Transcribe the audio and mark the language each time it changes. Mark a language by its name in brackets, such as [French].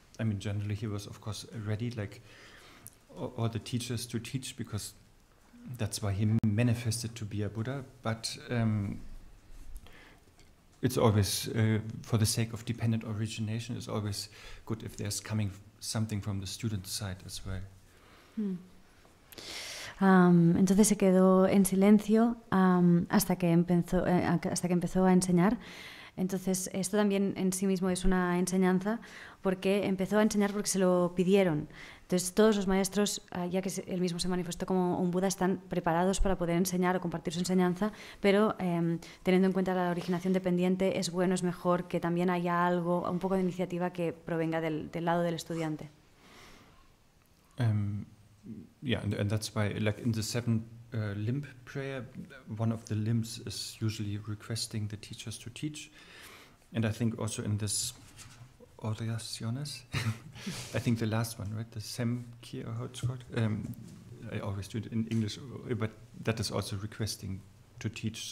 [English] I mean, generally he was of course ready, like all the teachers, to teach because that's why he manifested to be a Buddha. But it's always for the sake of dependent origination. It's always good if there's coming something from the student side as well. [Spanish] Entonces se quedó en silencio hasta que empezó a enseñar. Entonces esto también en sí mismo es una enseñanza, porque empezó a enseñar porque se lo pidieron. Entonces todos los maestros, ya que él mismo se manifestó como un Buda, están preparados para poder enseñar o compartir su enseñanza, pero teniendo en cuenta la originación dependiente, es bueno, es mejor que también haya algo, un poco de iniciativa que provenga del lado del estudiante. [English] Yeah, and that's why, like in the 7 limb prayer, one of the limbs is usually requesting the teachers to teach. And I think also in this oraciones, I think the last one, right, the Semkir, or how it's called, I always do it in English, but that is also requesting to teach.